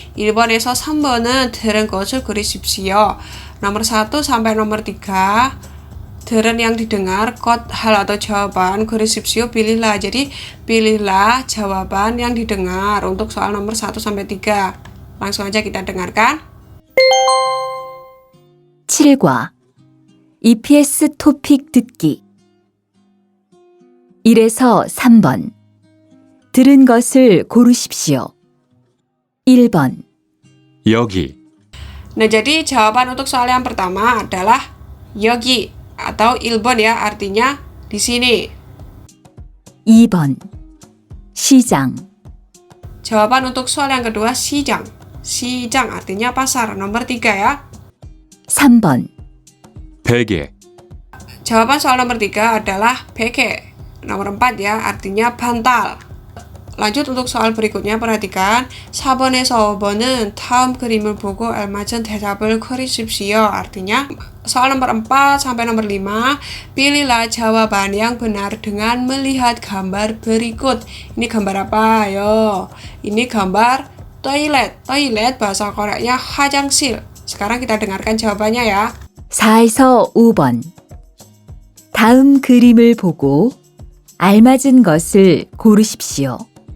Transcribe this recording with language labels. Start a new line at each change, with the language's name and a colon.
Korean: 1번에서 3번은 들은 것을 그리십시오.
Indonesian: Nomor 1 sampai nomor 3,
Korean: 들은
Indonesian: yang didengar,
Korean: 것
Indonesian: hal atau jawaban,
Korean: 그리십시오
Indonesian: pilihlah. Jadi pilihlah jawaban yang didengar untuk soal nomor 1 sampai 3. Langsung aja kita dengarkan.
Korean: 7과 EPS 토픽 듣기 1에서 3번 들은 것을 고르십시오. 1번 여기,
Indonesian: Nah, jadi jawaban untuk soal yang pertama adalah
Korean: 여기
Indonesian: atau
Korean: 1번
Indonesian: ya, artinya di sini.
Korean: 2번 시장
Indonesian: Jawaban untuk soal yang kedua
Korean: 시장. 시장
Indonesian: artinya pasar. Nomor 3 ya.
Korean: 3번 베개,
Indonesian: Jawaban soal nomor 3 adalah
Korean: 베개.
Indonesian: Nomor 4 ya, artinya bantal. Lanjut untuk soal berikutnya, perhatikan.
Korean: 4번에서 5번은 다음 그림을 보고 알맞은 대답을 그리십시오.
Indonesian: Artinya, soal nomor 4 sampai nomor 5, pilihlah jawaban yang benar dengan melihat gambar berikut. Ini gambar apa? Ayo. Ini gambar toilet. Toilet bahasa Koreanya
Korean: 화장실.
Indonesian: Sekarang kita dengarkan jawabannya ya.
Korean: 4에서 5번 다음 그림을 보고 알맞은 것을 고르십시오.